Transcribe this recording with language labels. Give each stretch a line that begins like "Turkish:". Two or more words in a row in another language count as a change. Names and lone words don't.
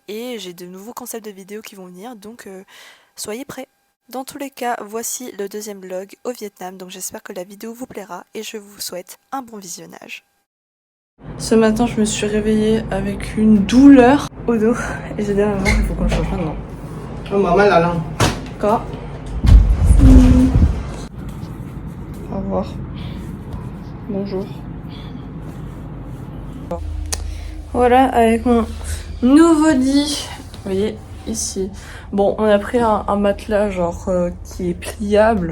French: Et j'ai de nouveaux concepts de vidéos qui vont venir, donc soyez prêts. Dans tous les cas, voici le 2e vlog au Vietnam, donc j'espère que la vidéo vous plaira et je vous souhaite un bon visionnage. Ce matin, je me suis réveillée avec une douleur au dos et j'ai dit à maman qu'il faut qu'on le change maintenant.
Vietnamese: Mở máy lại không? Có.
French: Au revoir. Bonjour. Voilà, avec mon nouveau lit. Vous voyez, ici. Bon, on a pris un matelas genre qui est pliable.